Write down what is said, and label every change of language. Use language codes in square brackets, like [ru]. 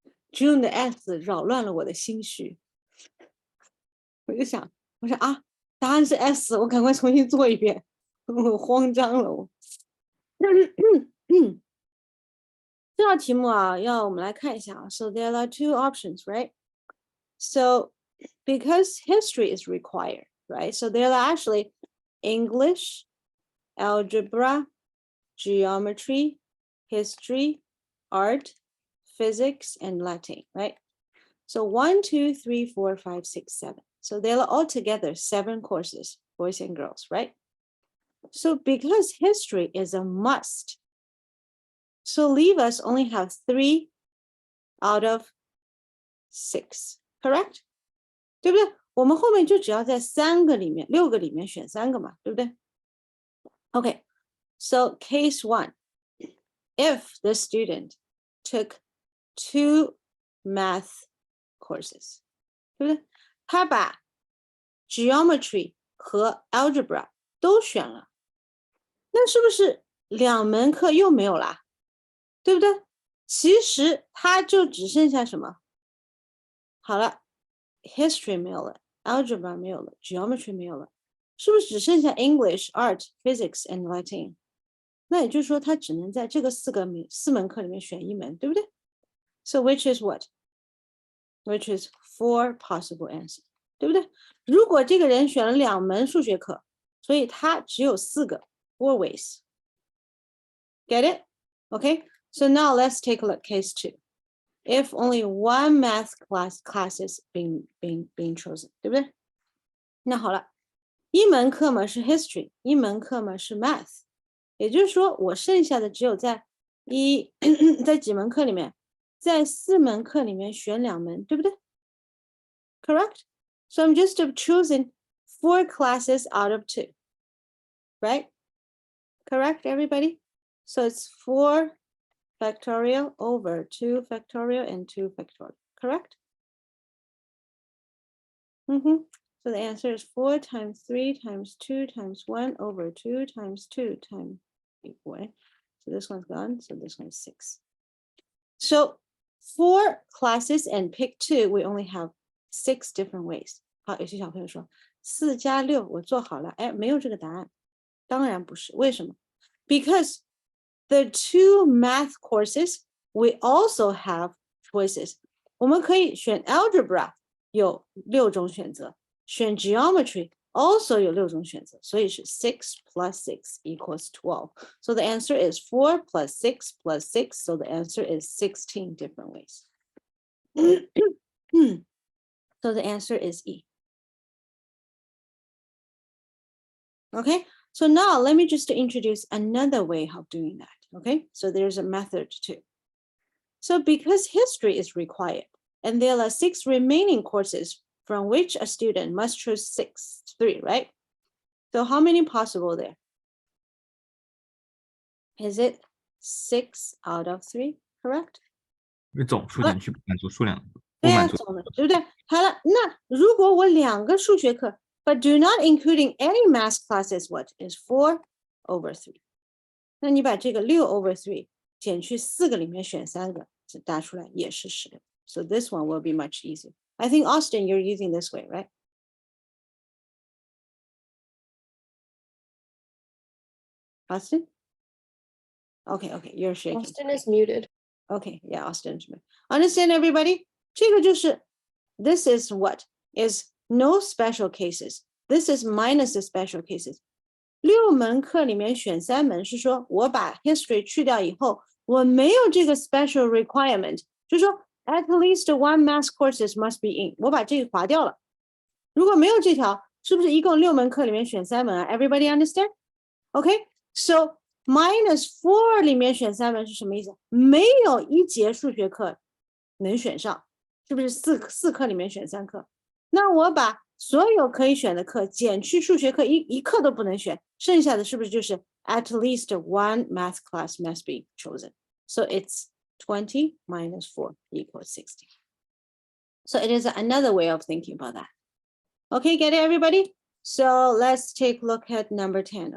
[zh] June 的 S 扰乱了我的心绪，我就想，我说啊，答案是 S，我赶快重新做一遍，我慌张了我。这道题目啊，要我们来看一下啊。 [en] So there are 2 options, right? So because history is required, right? So there are actually English, algebra, geometry, history, art, physics, and Latin, right? So 1, 2, 3, 4, 5, 6, 7. So there are altogether 7 courses, boys and girls, right? So because history is a must, so leave us only have 3 out of 6, correct? [zh] 对不对？我们后面就只要在6个里面选3个嘛，对不对？ [en] Okay, so case 1, if the student took 2 math [zh] courses， 对不对？他把 geometry 和 algebra 都选了，那是不是2门课又没有啦？对不对？其实他就只剩下什么？好了 ，history 没有了 ，algebra 没有了 ，geometry 没有了，是不是只剩下 English, Art, Physics and Latin？那也就是说，他只能在这个4门课里面选1门，对不对？ [en] So which is what? Which is 4 possible answers， [zh] 对不对？如果这个人选了2门数学课，所以他只有4个 4 ways。 [en] Get it? Okay. So now let's take a look case 2. If only one math classes being chosen， [zh] 对不对？那好了，1门课嘛是 history， 1门课嘛是 math， 也就是说我剩下的只有在在几门课里面，在4门课里面选2门，对不对 ？Correct? [en] So I'm just choosing 4 classes out of 2, right? Correct, everybody? So it's 4 factorial over 2 factorial and 2 factorial, correct? So the answer is 4 times 3 times 2 times 1 over 2 times 2 times 4. So this one's gone, so this one's 6. So 4 classes and pick 2, we only have 6 different ways. [zh] 好，有些小朋友说4加6我做好了，哎，没有这个答案。当然不是，为什么？ [en] Because the 2 math courses, we also have choices. [zh] 我们可以选 algebra 有6种选择，选 geometry also 有6种选择，所以是 [en] 6 plus 6 equals 12. So the answer is 4 plus 6 plus 6. So the answer is 16 different ways. So the answer is E. Okay, so now let me just introduce another way of doing that. Okay, so there's a method too. So because history is required, and there are 6 remaining courses from which a student must choose 3, right? So how many possible there? Is it 6 out of 3, correct? [zh] 总数点去满足数量，不对呀，满足。总的，对不对？好了，那如果我2个数学课 [en] ，but do not including any math classes, what is 4 over 3？ [zh] 那你把这个6 over 3减去4个里面选3个，这答出来也是10。 [en] So this one will be much easier. I think Austin, you're using this way, right? Austin? Okay, you're shaking. Austin is muted. Okay, yeah, Austin. Understand everybody? [zh] 这个就是 [en] this is what is no special cases. This is minus the special cases. [zh] 6门课里面选3门是说我把 history 去掉以后，我没有这个 special requirement， 就是说 [en] at least one math courses must be in， [zh] 我把这个划掉了。如果没有这条，是不是一共6门课里面选3门啊 ？ [en] Everybody understand? Okay, so minus [zh] 4里面选3门是什么意思？没有一节数学课能选上，是不是四课里面选3课？那我把所有可以选的课减去数学课一课都不能选，剩下的是不是就是 [en] at least one math class must be chosen? So it's 20 minus 4 equals 60. So it is another way of thinking about that. Okay, get it, everybody? So let's take a look at number 10.